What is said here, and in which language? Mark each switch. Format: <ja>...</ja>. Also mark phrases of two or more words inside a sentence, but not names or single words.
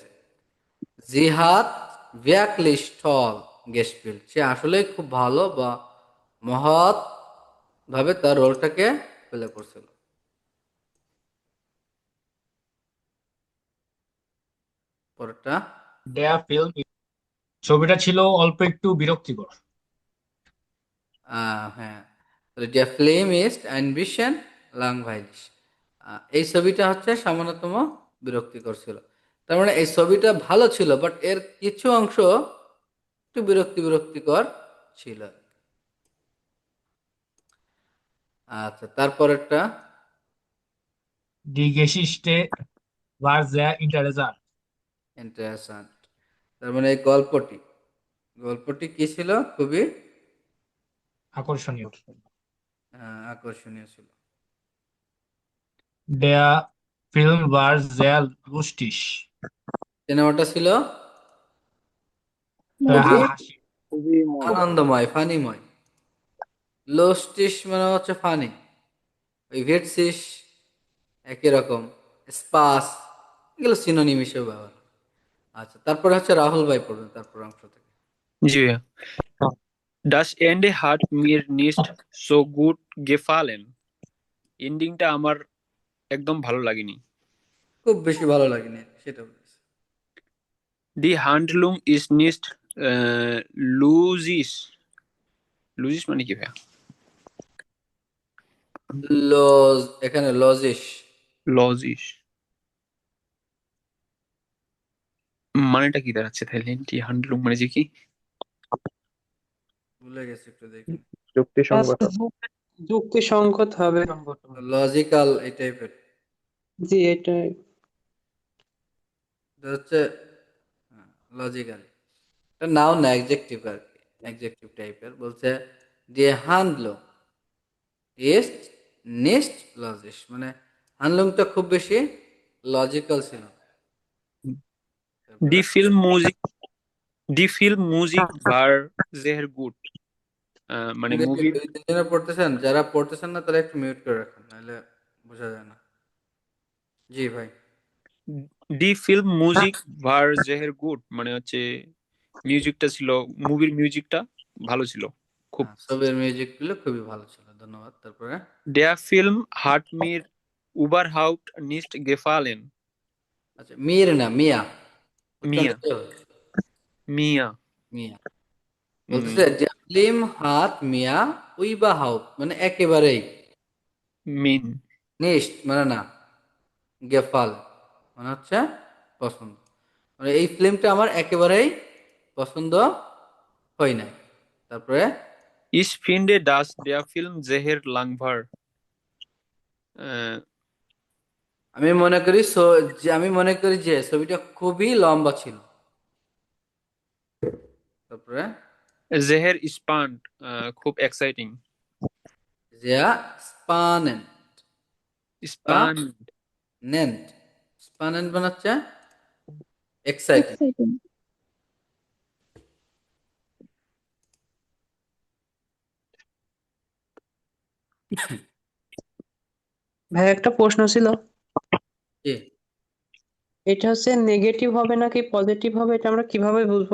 <bn>জিহাদ ভ্যাকলিস্টল গেস্টফিল্ড, সে আসলেই খুব ভালো বা মহৎ ভাবে তার রোলটাকে প্লে করছিল। পরেরটা</bn> <de>Der Film,</de> <bn>ছবিটা ছিল অল্প একটু বিরক্তিকর। হ্যাঁ,</bn> <de>der Film ist ein bisschen langweilig।</de> <bn>এই ছবিটা হচ্ছে সামান্যতম বিরক্তিকর ছিল। তার মানে এই ছবিটা ভালো ছিল, বাট এর কিছু অংশ একটু বিরক্তিকর ছিল। আচ্ছা, তারপরেরটা</bn> <de>Die Geschichte war sehr interessant।</de> <bn>ইন্টারেস্টেন্ট। তার মানে এই গল্পটি, গল্পটি কি ছিল? খুবই আকর্ষণীয়। আকর্ষণীয় ছিল।</bn> <de>Der Film war sehr lustig।</de> <bn>সিনেমাটা ছিল খুবই মজার, হাসি। খুবই মজার। আনন্দময়, ফানিময়। লোস্টিস মানে হচ্ছে ফানি, ওই ভেটসিস একই রকম, স্পাস এগুলো সিনোনিম হিসেবে ব্যবহার হয়। আচ্ছা, তারপরে হচ্ছে রাহুল ভাই পড়বেন তারপর অংশ থেকে। জি ভাইয়া।</bn> <de>Das Ende hat mir nicht so gut gefallen।</de> <bn>এন্ডিংটা আমার একদম ভালো লাগেনি। খুব বেশি ভালো লাগেনি সেটা বলছি।</bn> <de>Die Handlung ist nicht logisch।</de> <bn>লুজিস মানে কি ভাইয়া? লজ, এখানে লজিস। লজিস মানেটা কি দাঁড়াচ্ছে তাহলে?</bn> <de>Die Handlung</de> <bn>মানে যে কি? ভুলে গেছি, একটু দেখেন। যুক্তিসঙ্গত। যুক্তিসঙ্গত হবে। লজিক্যাল এই টাইপের। জি, এটাই। এটা হচ্ছে লজিক্যাল। এটা নাউন না, অ্যাডজেক্টিভ আর কি, অ্যাডজেক্টিভ টাইপের। বলছে</bn> <de>Die Handlung ist nicht logisch,</de> <bn>মানে হানলুমটা খুব বেশি লজিক্যাল ছিল।</bn> <de>Die Filmmusik, die Filmmusik war sehr gut।</de> <bn>মানে মুভির দুই তিনজনে পড়তেছেন, যারা পড়তেছেন না তারা একটু মিউট করে রাখেন, নাহলে বোঝা যায় না। জি ভাই।</bn> <de>Die Film Musik war sehr gut,</de> <bn>মানে হচ্ছে মিউজিকটা ছিল, মুভির মিউজিকটা ভালো ছিল খুব। ছবির মিউজিক গুলো খুবই ভালো ছিল, ধন্যবাদ। তারপরে</bn> <de>Der Film hat mir überhaupt nicht gefallen।</de> <bn>আচ্ছা, মির না মিয়া, উচ্চারণ মিয়া, দিতে হবে। মিয়া। মিয়া। বলতেছে যে</bn> <de>Film hat mir überhaupt</de> <bn>মানে একেবারেই, মিন নিস্ট মানে না, গেফাল মানে হচ্ছে পছন্দ, মানে এই ফিল্মটা আমার একেবারেই পছন্দ হয় নাই। তারপরে</bn> <de>Ich finde, dass der Film sehr lang war.</de> <bn>আমি মনে করি যে ছবিটা খুবই লম্বা ছিল। তারপরে</bn> <de>Sehr spannend,</de> <bn>খুব এক্সাইটিং।</bn> <de>sehr spannend, Spannend, spannend, spannend</de> <bn>মানে হচ্ছে এক্সাইটিং। এক্সাইটিং। ভাই একটা প্রশ্ন ছিল, কি এটা হচ্ছে নেগেটিভ হবে নাকি পজিটিভ হবে, এটা আমরা কিভাবে বুঝবো?</bn>